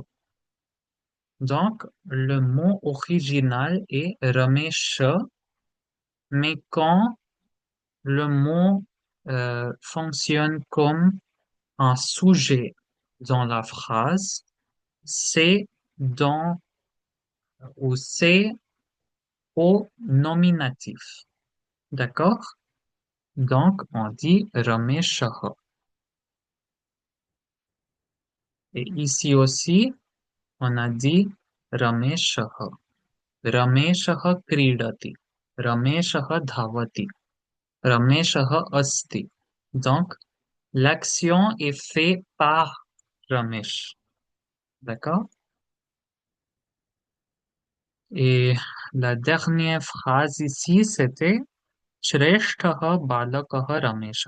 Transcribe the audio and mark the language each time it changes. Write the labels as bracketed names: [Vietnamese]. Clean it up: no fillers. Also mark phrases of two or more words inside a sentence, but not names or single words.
[French] Donc, le mot original est Ramesha, mais quand le mot fonctionne comme un sujet dans la phrase, c'est dans ou c'est au nominatif. D'accord? Donc, on dit Rameshaha. Et ici aussi, on a dit Rameshaha. [Sanskrit] रमेशः क्रीडति रमेशः धावति. रमेशः अस्ति. [French] Donc, l'action est faite par Ramesh. D'accord? Et la dernière phrase ici, c'était [Sanskrit] श्रेष्ठः बालकः रमेशः.